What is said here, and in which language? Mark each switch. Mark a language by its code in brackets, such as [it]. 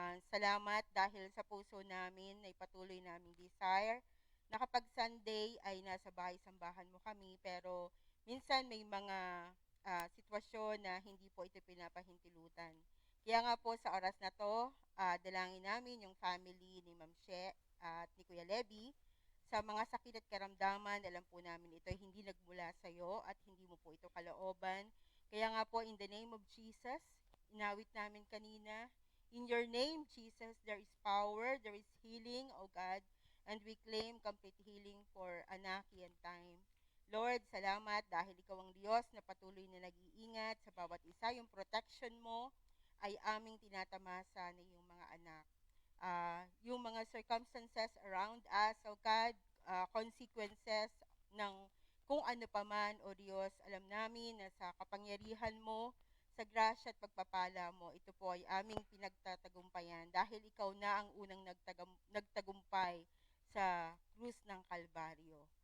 [tl] Salamat dahil sa puso namin na ipatuloy naming desire na kapag Sunday ay nasa bahay-sambahan mo kami, pero minsan may mga sitwasyon na hindi po ito pinapahintilutan. Kaya nga po sa oras na to, dalangin namin yung family ni Ma'am She at ni Kuya Levy sa mga sakit at karamdaman. Alam po namin ito ay hindi nagmula sa iyo at hindi mo po ito kalooban. Kaya nga po, [en] in the name of Jesus, [tl] inawit namin kanina, [en] in your name, Jesus, there is power, there is healing, O God, and we claim complete healing for Anaki and Time. [tl] Lord, salamat dahil Ikaw ang Diyos na patuloy na nag-iingat sa bawat isa. Yung protection mo ay aming tinatamasa na yung mga anak. Yung mga [en] circumstances around us, O God, [tl] consequences ng kung ano pa man, O Diyos, alam namin na sa kapangyarihan mo, sa grasya at pagpapala mo, ito po ay aming pinagtatagumpayan dahil ikaw na ang unang nagtagumpay sa krus ng Kalbaryo.